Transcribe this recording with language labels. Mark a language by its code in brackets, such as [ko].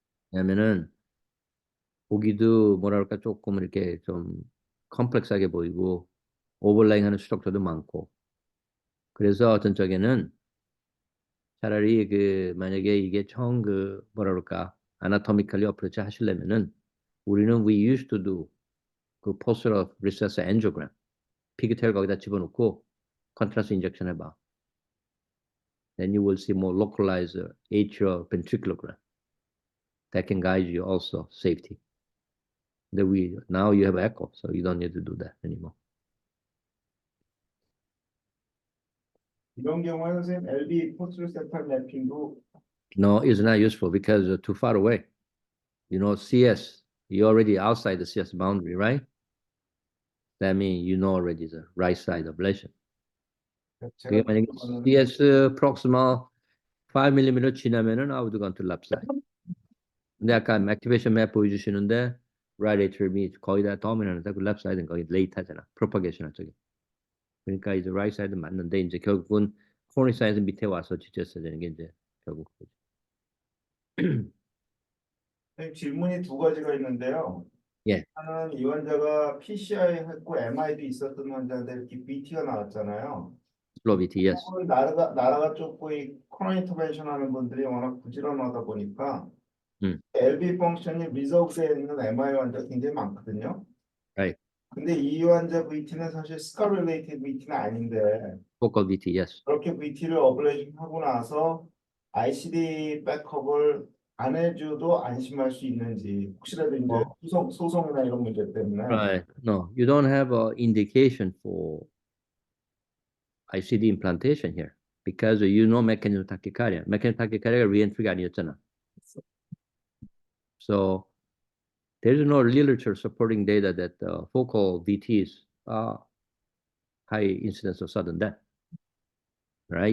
[ko] 왜냐면은 보기도 뭐랄까 조금 이렇게 좀 컴플렉스하게 보이고 오버레이하는 스트럭처도 많고 그래서 어떤 쪽에는 차라리 만약에 이게 뭐라 그럴까 아나토미컬리 어프로치 하시려면은 우리는 [en] we used to do [ko] 그 posterior recess angiogram 피그테일 거기다 집어넣고 컨트라스트 인젝션 해봐. [en] Then you will see more localized atrial ventriculogram that can guide you also safety. Now you have echo, so you don't need to do that anymore. [ko] 이런 경우에 선생님 LV 포스티어 세탈 매핑도 [en] No, it's not useful because too far away. You know, CS you're already outside the CS boundary, right? That means you know already the right side ablation. [ko] 그게 제가 만약에 보면은 [en] CS proximal 5mm [ko] 지나면은 [en] I would go to left side. [ko] 근데 아까 activation map 보여주시는데 right atrium이 거의 다 dominant하다. 그 left side는 거의 late하잖아. propagational 쪽이. 그러니까 이제 right side 맞는데 이제 결국은 coronary size 밑에 와서 지졌어야 되는 게 이제 결국 그거죠. 선생님, 질문이 두 가지가 있는데요. 예. 하나는 이 환자가 PCI 했고 MI도 있었던 환자인데 이렇게 BT가 나왔잖아요. [en] slow BT, yes. [ko] 나라가 좁고 이 코로나 인터벤션 하는 분들이 워낙 부지런하다 보니까 LV 펑션이 리저브되어 있는 MI 환자 굉장히 많거든요. [en] Right. [ko] 근데 이 환자 VT는 사실 스카 릴레이티드 VT는 아닌데 [en] Focal BT, yes. [ko] 그렇게 VT를 어블레이션 하고 나서 ICD 백업을 안 해줘도 안심할 수 있는지 혹시라도 이제 소송이나 이런 문제 때문에 [en] Right. No, you don't have an indication for ICD implantation here because you know mechanism of tachycardia. Mechanism of tachycardia re-entry가 [ko] 아니었잖아. [en] So there's no literature supporting data that focal VTs are high incidence of sudden death. Right?